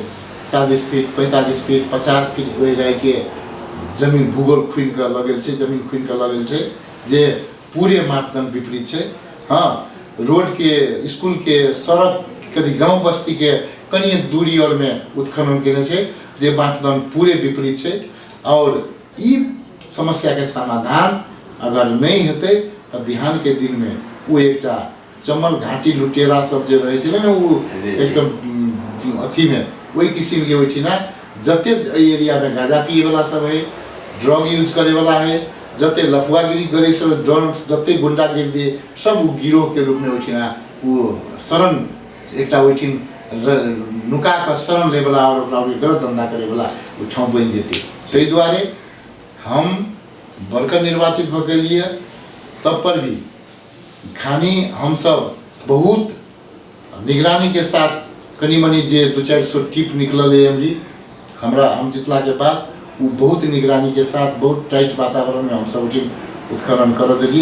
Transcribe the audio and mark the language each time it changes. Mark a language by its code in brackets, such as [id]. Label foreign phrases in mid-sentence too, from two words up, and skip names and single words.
[mai] 40 फीट, 45 फीट, 50 फीट ओहि राय के जमीन भूगोल खुनि के लगल छै, जमीन खुनि के लगल छै, जे पूरे मापदंड विपरीत छै। हाँ, रोड के, स्कूल के, सड़क कभी गांव बस्ती के कनी दूरी और में उत्खनन केने छै, जे मापदंड पूरे विपरीत छै। और ई समस्या के समाधान अगर नहीं हेतै तो बिहान के दिन में वो एकटा चमल घाटी लुटेरा सब जे रहे छलै ना, वो एकदम अथी में वही किस्म के ओठिना जते एरिया में गांजा पिए वाला सब है, [en] drug use [mai] करे वाला है, जते लफुआगिरी करे सब, ड्रग जते गुंडागिरी सब वो गिरोह के रूप में ओठिना वो शरण एकटा ओठिन नुका कर शरण ले वाला और गलत धंधा करे वाला वो ठाउँ बन जेतै। ताहि दुआरे हम बड़का निर्वाचित भ गेलिए, तब पर भी खानी हम सब बहुत निगरानी के साथ कनी मनी जे 2-400 टिप निकलल है हमरा, हम जितला के बाद वो बहुत निगरानी के साथ बहुत टाइट वातावरण में हम सब उत्खनन कर दिलिए।